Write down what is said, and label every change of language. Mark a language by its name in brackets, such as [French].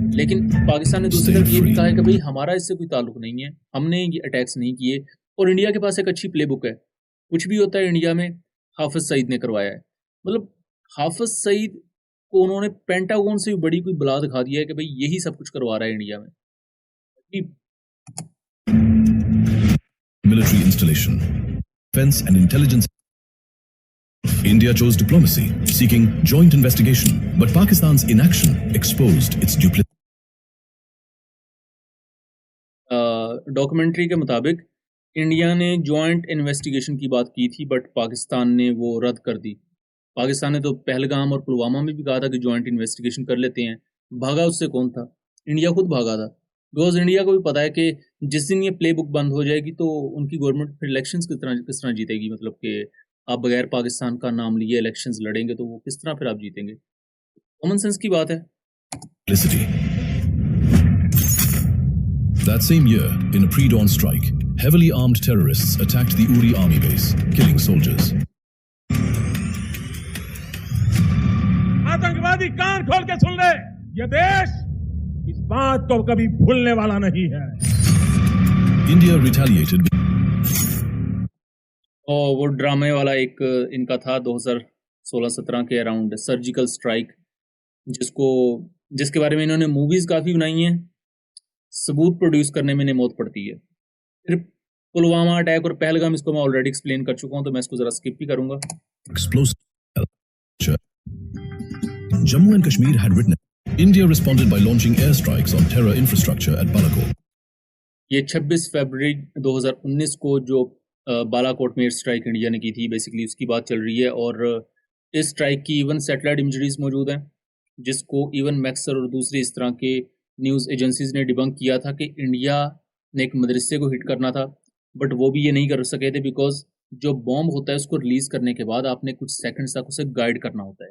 [Hindi] लेकिन पाकिस्तान ने दूसरी तरफ ये भी कहा है कि भाई हमारा इससे कोई ताल्लुक नहीं है, हमने ये अटैक्स नहीं किए और इंडिया के पास एक अच्छी प्लेबुक है। कुछ भी होता है इंडिया में हाफिज सईद ने करवाया है। मतलब हाफिज सईद को उन्होंने पेंटागन से भी बड़ी कोई बला दिखा दिया है कि भाई यही सब कुछ करवा रहा है इंडिया में। [English] Military installation, defense and intelligence. India chose diplomacy, seeking joint investigation, but Pakistan's inaction exposed its duplicity. [Hindi] Documentary के मुताबिक इंडिया ने जॉइंट इन्वेस्टिगेशन की बात की थी, बट पाकिस्तान ने वो रद्द कर दी। पाकिस्तान ने तो पहलगाम और पुलवामा में भी कहा था कि जॉइंट इन्वेस्टिगेशन कर लेते हैं। भागा उससे कौन था? इंडिया खुद भागा था, बिकॉज इंडिया को भी पता है कि जिस दिन ये प्ले बुक बंद हो जाएगी तो उनकी गवर्नमेंट फिर इलेक्शंस किस तरह जीतेगी। मतलब कि आप बगैर पाकिस्तान का नाम लिए इलेक्शंस लड़ेंगे तो वो किस तरह फिर आप जीतेंगे? कॉमन सेंस की बात है। [English] That same year, in a pre-dawn strike, heavily armed terrorists attacked the Uri army base, killing soldiers. [Hindi] आतंकवादी कान खोल के सुन ले, ये देश इस बात को कभी भूलने वाला नहीं है। [English] India retaliated. [Hindi] और वो ड्रामे वाला एक इनका था 2016-17 के अराउंड, सर्जिकल स्ट्राइक, जिसके बारे में इन्होंने मूवीज काफी बनाई हैं। सबूत प्रोड्यूस करने में इन्हें मौत पड़ती है। फिर पुलवामा अटैक और पहलगाम, इसको मैं ऑलरेडी एक्सप्लेन कर चुका हूं, तो मैं इसको जरा स्किप भी करूंगा। [English] Explosive. Jammu and Kashmir had witnessed. India responded by launching airstrikes on terror infrastructure at Balakot. [Hindi] ये 26 फरवरी 2019 को जो बालाकोट में एयर स्ट्राइक इंडिया ने की थी, बेसिकली उसकी बात चल रही है। और इस स्ट्राइक की इवन सैटेलाइट इमेजरीज मौजूद हैं, जिसको इवन मैक्सर और दूसरी इस तरह के न्यूज़ एजेंसीज ने डिबंक किया था कि इंडिया ने एक मदरसे को हिट करना था, बट वो भी ये नहीं कर सके थे, बिकॉज जो बॉम्ब होता है उसको रिलीज करने के बाद आपने कुछ सेकंड्स तक उसे गाइड करना होता है।